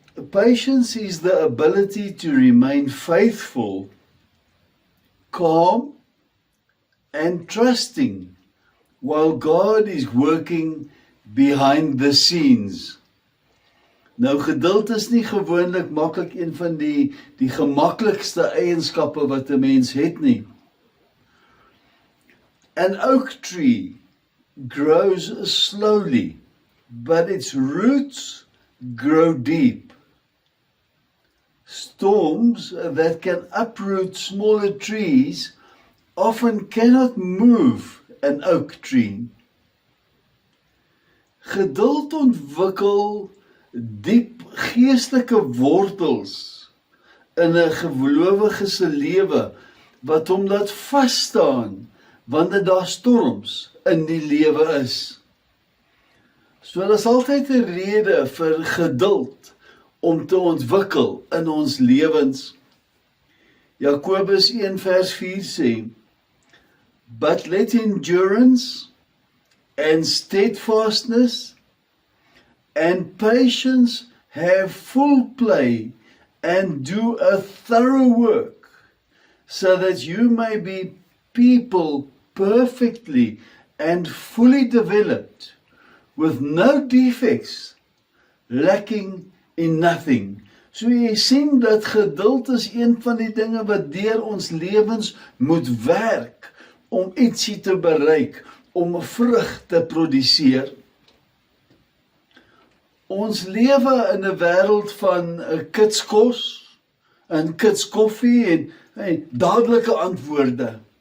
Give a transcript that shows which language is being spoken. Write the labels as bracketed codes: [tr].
[en] Patience is the ability to remain faithful, calm, and trusting while God is working behind the scenes. [af] Nou, geduld is nie gewoonlik maklik een van die gemaklikste eienskappe wat 'n mens het nie. [en] An oak tree grows slowly, but its roots grow deep. Storms that can uproot smaller trees often cannot move an oak tree. [af] Geduld ontwikkel diep geestelike wortels in 'n gelowige se lewe wat hom laat vas staan wanneer daar storms in die lewe is. So daar is altyd 'n rede vir geduld om te ontwikkel in ons lewens. Jakobus 1 vers 4 sê, [en] "But let endurance and steadfastness and patience have full play and do a thorough work, so that you may be people perfectly and fully developed, with no defects, lacking in nothing." [af] So jy sien dat geduld is een van die dinge wat deur ons lewens moet werk om ietsie te bereik, om 'n vrug te produseer. Ons lewe in 'n wêreld van kitskos en kitskoffie en dadelike antwoorde.